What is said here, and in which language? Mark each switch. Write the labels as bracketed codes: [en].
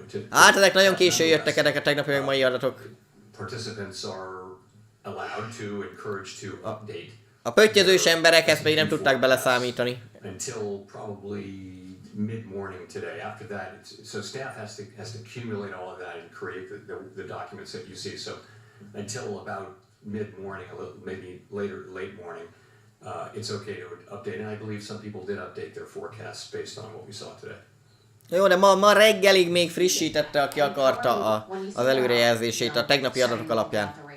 [hu] Hát ezek nagyon későn jöttek, ezek a tegnapi meg mai adatok. [en] Participants are allowed to, encouraged to update. [hu] A pöttyözős emberek ezt pedig nem tudták beleszámítani. [en] Until probably mid-morning today. After that, so staff has to accumulate all of that and create the documents that you see. So until about mid-morning, maybe late morning, it's okay to update. And I believe some people did update their forecasts based on what we saw today. [hu] Jó, de ma reggelig még frissítette, aki akarta az előrejelzését a tegnapi adatok alapján.